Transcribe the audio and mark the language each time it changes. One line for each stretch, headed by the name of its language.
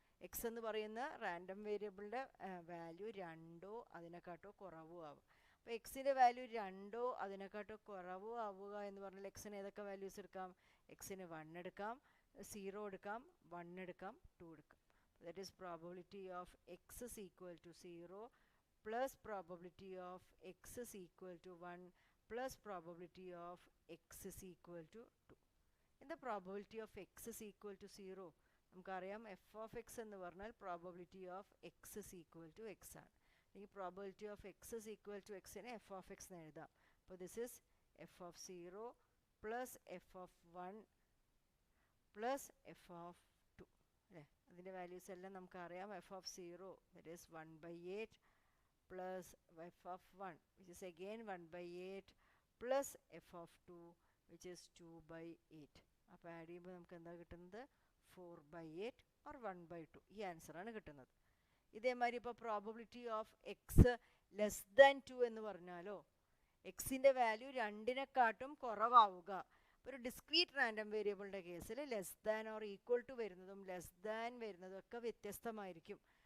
Malayalam: X എന്ന് പറയുന്ന random വേരിയബിളിൻ്റെ value 2 അതിനെക്കാട്ടോ കുറവോ ആവുക. അപ്പോൾ എക്സിൻ്റെ വാല്യൂ 2 അതിനെക്കാട്ടോ കുറവോ ആവുക എന്ന് പറഞ്ഞാൽ എക്സിന് ഏതൊക്കെ വാല്യൂസ് എടുക്കാം? എക്സിന് 1 എടുക്കാം, 0 എടുക്കാം, 1 എടുക്കാം, 2 എടുക്കാം.
English: That is probability of x is equal to 0 plus probability of x is equal to 1 plus probability of x is equal to 2. In the probability of x is equal to 0,
Malayalam: നമുക്കറിയാം
English: f of x
Malayalam: എന്ന് പറഞ്ഞാൽ
English: probability of x is equal to x
Malayalam: ആണ്. ഈ
English: probability of x is equal to എക്സിനെ f of x
Malayalam: എന്ന് എഴുതാം. അപ്പോൾ
English: this is f of 0 plus f of 1 plus f of 2
Malayalam: അല്ലേ? അതിൻ്റെ വാല്യൂസ് എല്ലാം നമുക്കറിയാം.
English: F of 0 that is 1/8 plus f of 1 which is again 1/8 plus f of 2 which is 2/8.
Malayalam: അപ്പോൾ add ചെയ്യുമ്പോൾ നമുക്ക് എന്താ കിട്ടുന്നത്?
English: 4/8 or 1/2.
Malayalam: ഈ ആൻസറാണ് കിട്ടുന്നത്. ഇതേമാതിരി ഇപ്പോൾ
English: probability of X less than 2
Malayalam: എന്ന് പറഞ്ഞാലോ എക്സിൻ്റെ വാല്യൂ 2നെക്കാട്ടും കുറവാവുക. അപ്പോൾ ഒരു ഡിസ്ക്രീറ്റ് റാൻഡം വേരിയബിളിൻ്റെ കേസിൽ
English: less than or equal to
Malayalam: വരുന്നതും ലെസ് ദാൻ വരുന്നതും ഒക്കെ വ്യത്യസ്തമായിരിക്കും.